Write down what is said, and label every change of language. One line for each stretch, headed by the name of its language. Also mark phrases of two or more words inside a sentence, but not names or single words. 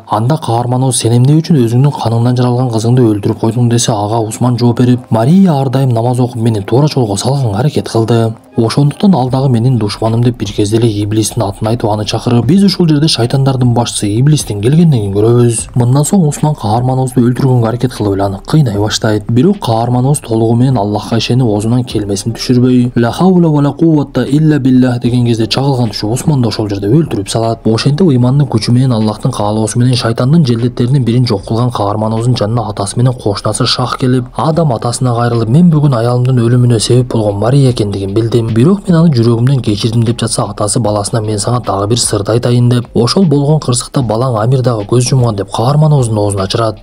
Kyrgyz: Анда каарманыбыз, сен эмне үчүн өзүңдүн каныңдан жаралган кызыңды өлтүрүп койдуң десе, ага Усман жооп берип, Мария ар дайым намаз окуп мени туура жолго салганга аракет кылды. Ошондуктан ал дагы менин душманым деп бир кезде эле Иблистин атын айтып аны чакырып, биз ушул жерде шайтандардын башчысы Иблистин келгендигин көрөбүз. Мындан соң Усман каарманыбызды өлтүргөнгө аракет кылып эле аны кыйнай баштайт. Бирок каарманыбыз толугу менен Аллахка ишенип, оозунан келмесин түшүрбөй,
Arabic: لا حول ولا قوة إلا بالله
Kyrgyz: деген кезде чагылган түшүп Усманды ошол жерде өлтүрүп салат. Ошентип ыймандын күчү менен, Аллахтын каалоосу менен шайтандын желдеттеринин бирин жок кылган каарманыбыздын жанына атасы менен кошунасы Шах келип, адам атасына кайрылып, мен бүгүн аялымдын өлүмүнө себеп болгон Мария экендигин билдим. Бирок мен аны жүрөгүмдөн кечирдим деп жатса, атасы баласына мен сага дагы бир сырды айтайын деп, ошол болгон кырсыкта балаң Амир дагы көз жумган деп каарманыбыздын оозун ачырат.